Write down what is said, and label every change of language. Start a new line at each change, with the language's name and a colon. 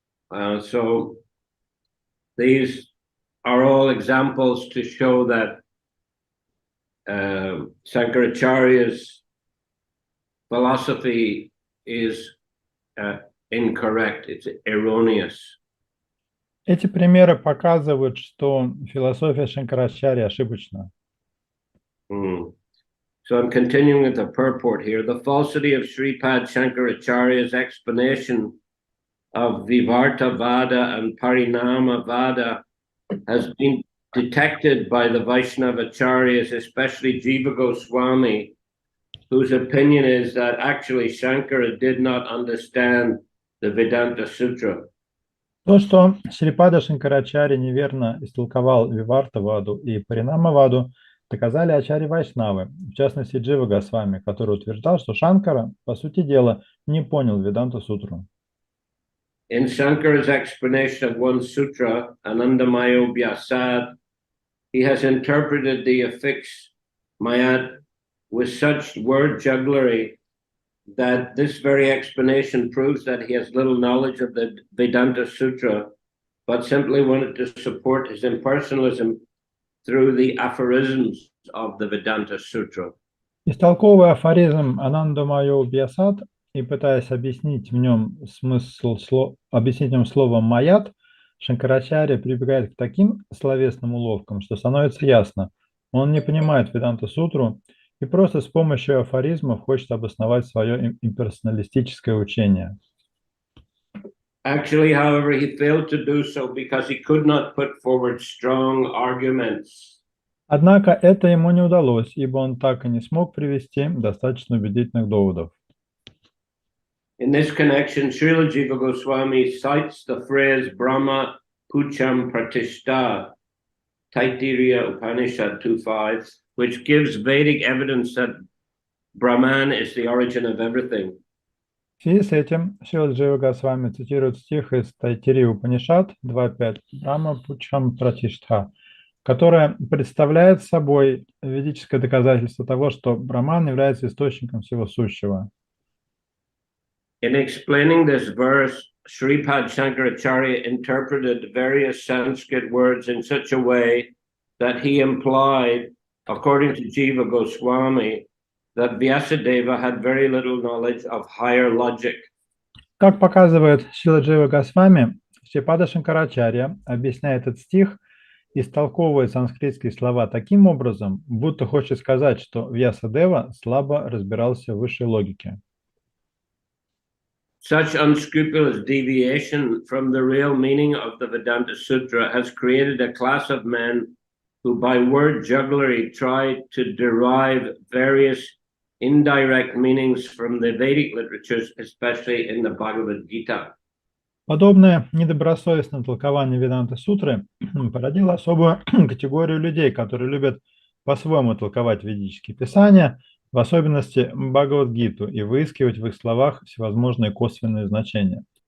English: So these are all examples to show that Shankaracharya's philosophy is incorrect, it's erroneous.
Russian: Эти примеры показывают, что философия Шанкарачарьи ошибочна.
English: So I'm continuing with the purport here. The falsity of Sripad Shankaracharya's explanation of Vivarta Vada and Parinama Vada has been detected by the Vaishnavacharyas, especially Jiva Goswami, whose opinion is that actually Shankara did not understand the Vedanta Sutra.
Russian: То, что Шрипада Шанкарачарья неверно истолковал Виварта-ваду и Паринама-ваду, доказали ачарьи Вайшнавы, в частности Джива Госвами, который утверждал, что Шанкара, по сути дела, не понял Веданта-сутру.
English: In Shankara's explanation of one sutra, Anandamayo Vyasad, he has interpreted the affix mayat with such word jugglery that this very explanation proves that he has little knowledge of the Vedanta Sutra, but simply wanted to support his impersonalism through the aphorisms of the Vedanta Sutra.
Russian: Истолковывая афоризм Анандамайо Бьясад и пытаясь объяснить в нем объяснить в нем словом «маят», Шанкарачарья прибегает к таким словесным уловкам, что становится ясно, он не понимает Веданта-сутру и просто с помощью афоризмов хочет обосновать свое имперсоналистическое учение.
English: Actually, however, he failed to do so because he could not put forward strong arguments.
Russian: Однако это ему не удалось, ибо он так и не смог привести достаточно убедительных доводов.
English: In this connection, Srila Jiva Goswami cites the phrase Brahma Pucham Pratishta, Taittiriya Upanishad 2.5, which gives Vedic evidence that Brahman is the origin of everything.
Russian: В связи с этим Шрила Джива Госвами цитирует стих из Тайтирии Упанишад 2.5 Брахма Пучам Пратиштха, которое представляет собой ведическое доказательство того, что Брахман является источником всего сущего.
English: In explaining this verse, Sripad Shankaracharya interpreted various Sanskrit words in such a way that he implied, according to Jiva Goswami, that Vyasadeva had very little knowledge of higher logic.
Russian: Как показывает Шрила Джива Госвами, Шрипада Шанкарачарья объясняя этот стих, истолковывая санскритские слова таким образом, будто хочет сказать, что Вьясадева слабо разбирался в высшей логике.
English: Such unscrupulous deviation from the real meaning of the Vedanta Sutra has created a class of men who by word jugglery try to derive various indirect meanings from the Vedic literatures, especially in the Bhagavad Gita.
Russian: Подобное недобросовестное толкование Веданта-сутры породило особую категорию людей, которые любят по-своему толковать ведические писания, в особенности Бхагавад-гиту, и выискивать в их словах всевозможные косвенные значения.